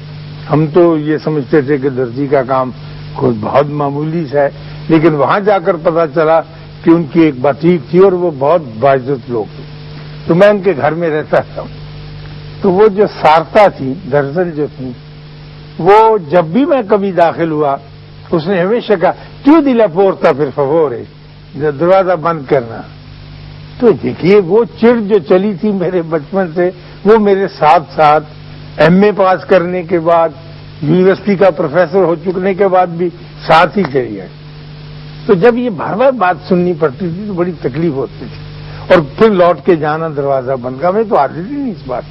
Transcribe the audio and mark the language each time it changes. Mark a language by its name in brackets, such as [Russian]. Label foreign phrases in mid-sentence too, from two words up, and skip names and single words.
[Urdu] ہم تو یہ سمجھتے تھے کہ درزی کا کام کوئی بہت معمولی سا ہے، لیکن وہاں جا کر پتا چلا کہ ان کی ایک باتیک تھی اور وہ بہت باعزت لوگ تھے۔ تو میں ان کے گھر میں رہتا تھا، تو وہ جو سارتا تھی، درزن جو تھی، وہ جب بھی میں کبھی داخل ہوا، اس نے ہمیشہ کہا [Italian] chiudi la porta per favore، [Urdu] دروازہ بند کرنا۔ تو دیکھیے وہ چڑ جو چلی تھی میرے بچپن سے، وہ میرے ساتھ ساتھ ایم اے پاس کرنے کے بعد، یونیورسٹی کا پروفیسر ہو چکنے کے بعد بھی ساتھ ہی چلی آئی۔ تو جب یہ بار بار بات سننی پڑتی تھی تو بڑی تکلیف ہوتی تھی، اور پھر لوٹ کے جانا دروازہ بند کا، میں تو عادت ہی نہیں اس بات۔